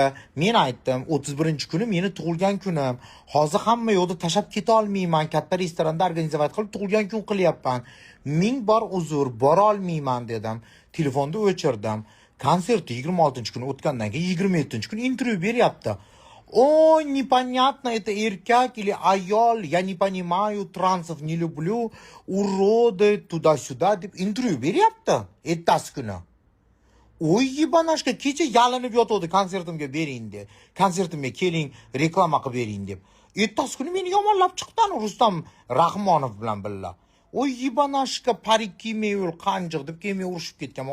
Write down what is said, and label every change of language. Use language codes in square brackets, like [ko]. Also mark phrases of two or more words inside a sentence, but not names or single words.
[uz] Men aytdim, 31-kuni meni tug'ilgan kunim. Hozir hamma yo'lda tashab keta olmayman. Katta restoranda organizatsiya qilib tug'ilgan kun qilyapman. Ming bor uzr, bora olmayman dedim. Telefonni o'chirdim. Konsert 26-kuni o'tgandan keyin 27-kuni intervyu beryapti. [ru] Ой, непонятно, это эркак или ayol, я не понимаю, трансов не люблю, уроды, туда-сюда [uz] deb intervyu beryapti. Ertasi kuni. Oy yibanashga kecha yalinib yotdi konsertimga bering deb. Konsertimga keling, reklama qilib bering deb. Ertasi kuni meni yomonlab chiqdan Rustam Rahmonov bilan birga. Oy yibanashga parik kiymay yur, qanjiq deb kelmay urishib ketganman.